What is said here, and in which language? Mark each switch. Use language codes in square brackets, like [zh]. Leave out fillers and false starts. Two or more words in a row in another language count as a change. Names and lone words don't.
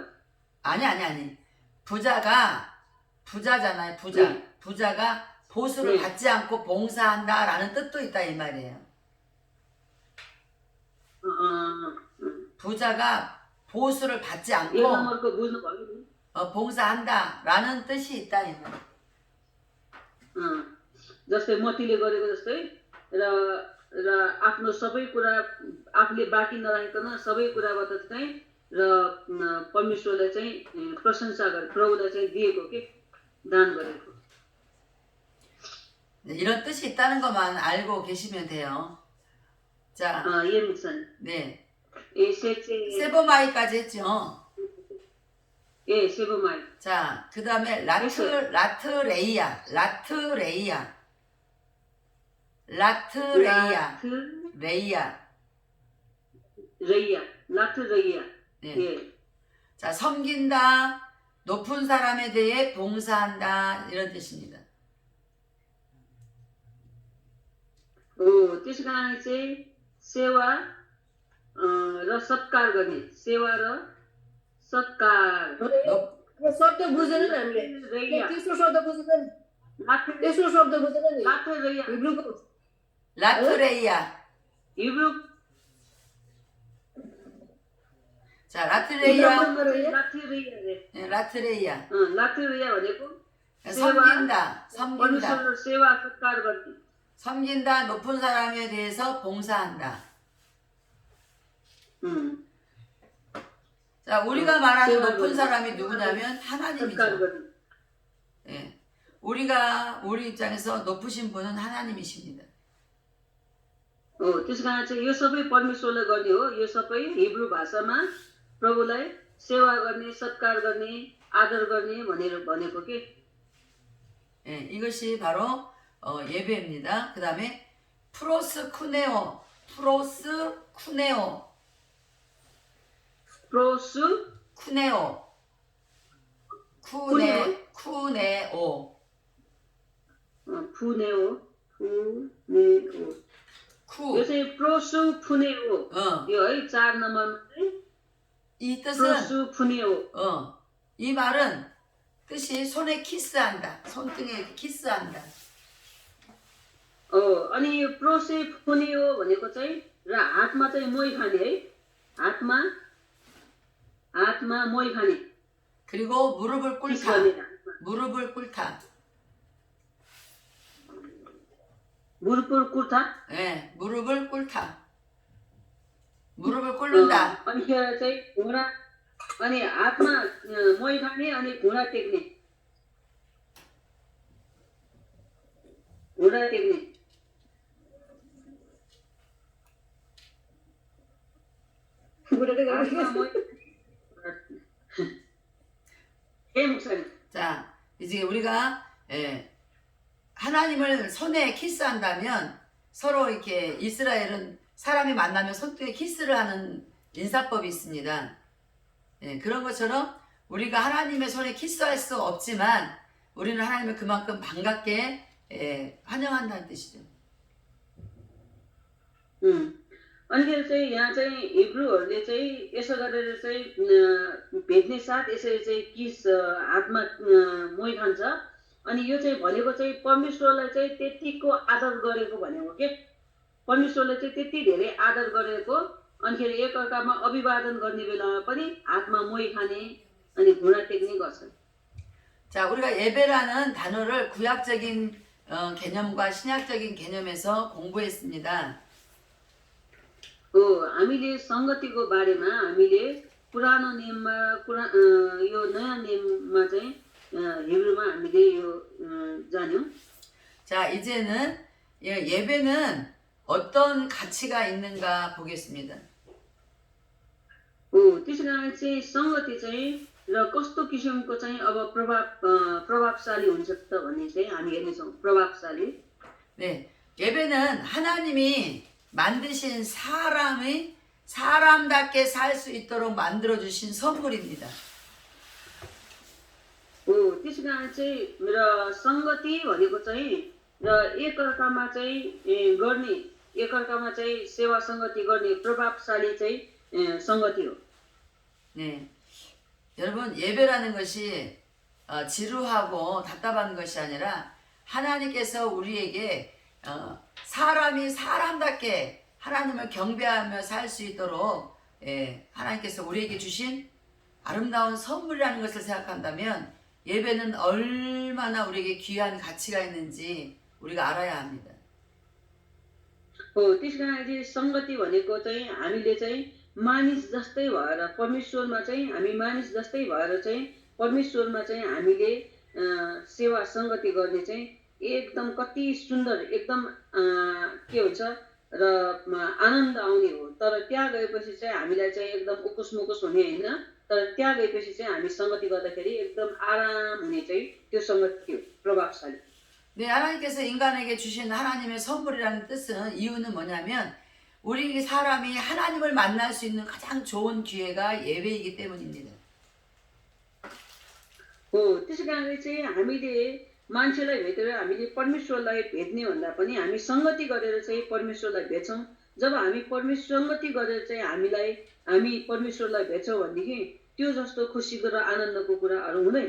[ko] 아니. 부자잖아요. 부자. 네. 부자가 보수를 네. 받지 않고 봉사한다라는 뜻도 있다 이 말이에요. 부자가 보수를 받지 않고 봉사한다라는 뜻이 있다 이 말. [ne] जस्तै मतीले गरेको जस्तै र आफ्नो सबै कुरा आफूले बाँकी नराखिकन सबै कुराबाट चाहिँ र परमेश्वरलाई चाहिँ प्रशंसा गरे प्रभुलाई चाहिँ दिएको के दान गरेको. [ko] 네, 이런 뜻이 있다는 것만 알고 계시면 돼요. 자, 예 목사님. 네. 세보마이까지 했죠. 예, 세보마이. 자, 그 다음에 라트레이야. 라트레이야. 네. 예. 자, 섬긴다, 높은 사람에 대해 봉사한다 이런 뜻입니다. [ne] त्यसको लागि चाहिँ सेवा र सत्कार गर्ने सेवा र सत्कार. शब्द बुझेन नि हामीले. तेस्रो शब्द बुझेन. तेस्रो शब्द बुझेन नि. [ko] 라트레이야. [ne] हिब्रू. [ko] 자, 라트레이야. [ne] 라트레이야 भनेको [ko] 섬긴다. [ne] परमेश्वरको सेवा सत्कार गर्ने. [ko] 섬긴다, 높은 사람에 대해서 봉사한다. 자, 우리가 말하는 높은 사람이 누구냐면 하나님이죠. 예. 우리 입장에서 높으신 분은 하나님이십니다. [ne] त्यस कारण चाहिँ यो सबै परमेश्वरले गर्ने हो. यो सबै हिब्रू भाषामा प्रभुलाई सेवा गर्ने सत्कार गर्ने आदर गर्ने भनेर भनेको के. [ko] 예, 이것이 바로 예배입니다. 그 다음에 프로스쿠네오. [ne] यो चाहिँ प्रोसुफुनेओ. यो है 4 नम्बरमा चाहिँ [ko] 이 뜻은 [ne] प्रोसुफुनेओ. [ko] 이 말은 뜻이 손에 키스한다. 손등에 키스한다. [ne] अनि यो प्रोसेफुनेओ भनेको चाहिँ र हातमा चाहिँ मोही खाने है. हातमा मोही खाने. [ko] 그리고 무릎을 꿇다. 무릎을 꿇다. 무릎을 꿇다? 네, 무릎을 꿇다. 무릎을 꿇는다. [ne] अनि चाहिँ घुँडा अनि हातमा मोही खाने अनि घुँडा टेक्ने. [ko] 자, 이제 우리가 하나님을 손에 키스한다면 서로 이렇게 이스라엘은 사람이 만나면 손등에 키스를 하는 인사법이 있습니다. 그런 것처럼 우리가 하나님의 손에 키스할 수 없지만 우리는 하나님을 그만큼 반갑게 환영한다는 뜻이죠. [ne] अनि चाहिँ यहाँ चाहिँ हिब्रूहरूले चाहिँ यसो गरेर चाहिँ भेट्ने साथ यसरी चाहिँ किस हातमा मोही खान्छ अनि यो चाहिँ भनेको चाहिँ परमेश्वरलाई चाहिँ त्यतिको आदर गरेको भनेको के परमेश्वरले चाहिँ त्यति धेरै आदर गरेको अनिखेरि एकअर्कामा अभिवादन गर्ने बेलामा पनि हातमा मोही खाने अनि घुँडा टेक्ने गर्छन् [ko] 자, 우리가 예배라는 단어를 구약적인 개념과 신약적인 개념에서 공부했습니다. [ne] हामीले सङ्गतिको बारेमा हामीले पुरानो नियममा यो नयाँ नियममा चाहिँ हिब्रूमा हामीले यो जान्यौँ [ko] 자, 이제는 예배는 어떤 가치가 있는가 보겠습니다. [ne] त्यसै कारण चाहिँ सङ्गति चाहिँ र कस्तो किसिमको चाहिँ अब प्रभावशाली हुन्छ त भन्ने चाहिँ हामी हेर्नेछौँ प्रभावशाली [ko] 네, 예배는 하나님이 만드신 사람이 사람답게 살 수 있도록 만들어 주신 선물입니다. [ne] त्यसै कारण चाहिँ र सङ्गति भनेको चाहिँ र एकअर्कामा चाहिँ गर्ने एकअर्कामा चाहिँ सेवा सङ्गति गर्ने प्रभावशाली चाहिँ सङ्गति हो [ko] 네, 여러분 예배라는 것이 지루하고 답답한 것이 아니라 하나님께서 우리에게 사람이 사람답게 하나님을 경배하며 살 수 있도록 하나님께서 우리에게 주신 아름다운 선물이라는 것을 생각한다면 예배는 얼마나 우리에게 귀한 가치가 있는지 우리가 알아야 합니다. [ne] त्यसै कारण चाहिँ सङ्गति भनेको चाहिँ हामीले चाहिँ मानिस जस्तै भएर परमेश्वरमा चाहिँ हामी मानिस जस्तै भएर चाहिँ परमेश्वरमा चाहिँ हामीले सेवा सङ्गति गर्ने चाहिँ एकदम कति सुन्दर एकदम के हुन्छ र आनन्द आउने हो तर त्यहाँ गएपछि चाहिँ हामीलाई चाहिँ एकदम उकुस मुकुस हुने होइन तर त्यहाँ गएपछि चाहिँ हामी सङ्गति गर्दाखेरि एकदम आराम हुने चाहिँ त्यो सङ्गति हो प्रभावशाली [ko] 네, 하나님께서 인간에게 주신 하나님의 선물이라는 뜻은 이유는 뭐냐면 우리 사람이 하나님을 만날 수 있는 가장 좋은 기회가 예배이기 때문입니다. [ne] त्यसै कारणले चाहिँ हामीले मान्छेलाई भेटेर हामीले परमेश्वरलाई भेट्ने भन्दा पनि हामी सङ्गति गरेर चाहिँ परमेश्वरलाई भेट्छौँ जब हामी सङ्गति गरेर चाहिँ हामी परमेश्वरलाई भेट्छौँ भनेदेखि त्यो जस्तो खुसीको र आनन्दको कुराहरू हुँदैन